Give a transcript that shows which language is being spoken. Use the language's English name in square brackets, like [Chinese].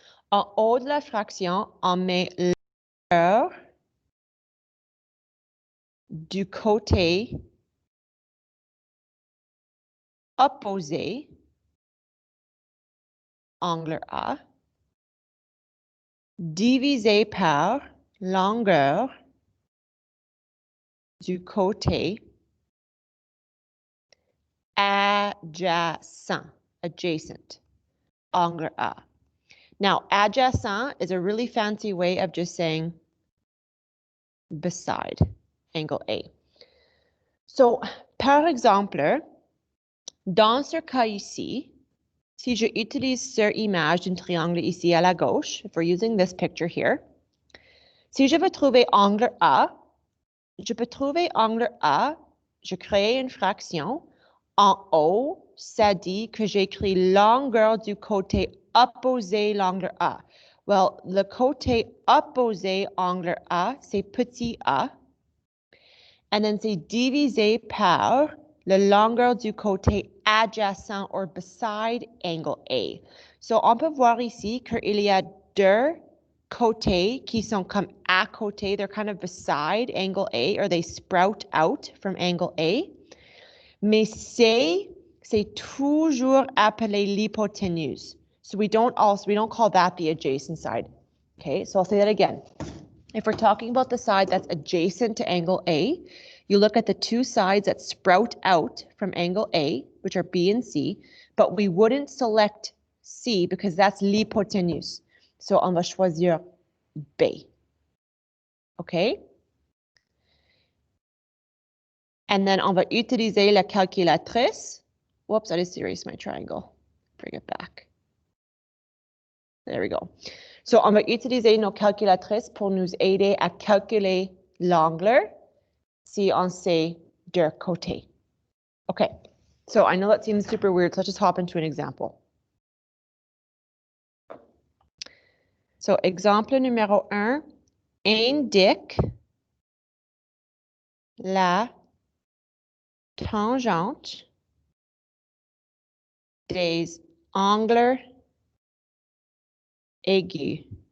[French] En haut de la fraction, on met l'heure du côté opposé, angle A, divisé par longueur du côté adjacent, angle A. [English] Now, adjacent is a really fancy way of just saying beside, angle A. [French] So, par exemple, dans ce cas ici, si je utilise cette image d'un triangle ici à la gauche, [English] if we're using this picture here, [French] si je veux trouver angle A, je peux trouver angle A, je crée une fraction. En haut, ça dit que j'écris longueur du côté opposé l'angle A. Well, le côté opposé angle A, c'est petit a. [English] And then [French] c'est divisé par la longueur du côté adjacent [English] or beside [French] angle A. So, on peut voir ici qu'il y a deux côtés qui sont comme à côté. [English] They're kind of beside angle A, or they sprout out from angle A. [French] Mais c'est toujours appelé l'hypoténuse. [English] So we don't call that the adjacent side. Okay, so I'll say that again. If we're talking about the side that's adjacent to angle A, you look at the two sides that sprout out from angle A, which are B and C, but we wouldn't select C because that's l'hypoténuse. [French] So on va choisir B. Okay? [English] And then [French] on va utiliser la calculatrice. [English] Whoops, I just erased my triangle. Bring it back. There we go. [French] So, on va utiliser nos calculatrices pour nous aider à calculer l'angle si on sait deux côtés. [English] Okay, so I know that seems super weird, so let's just hop into an example. [French] So, exemple numéro 1, indique la tangente des angles aigus.